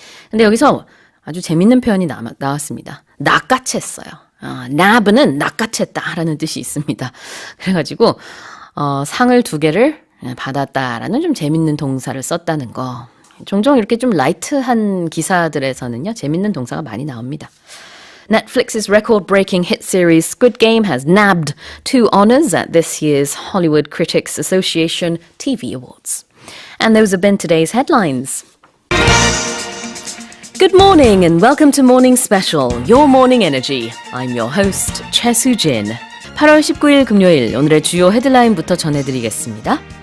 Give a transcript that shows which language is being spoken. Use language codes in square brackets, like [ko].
[ko] 근데 여기서 아주 재밌는 표현이 나왔습니다. 낚아챘어요. nab는 낚아챘다라는 뜻이 있습니다. 그래가지고 상을 2개를 받았다라는 좀 재밌는 동사를 썼다는 거. 종종 이렇게 좀 라이트한 기사들에서는요, 재밌는 동사가 많이 나옵니다. [en] Netflix's record-breaking hit series Squid Game has nabbed 2 honors at this year's Hollywood Critics Association TV Awards. And those have been today's headlines. Good morning and welcome to Morning Special, Your Morning Energy. I'm your host, Choi Soo-jin. [ko] 8월 19일 금요일 오늘의 주요 헤드라인부터 전해드리겠습니다.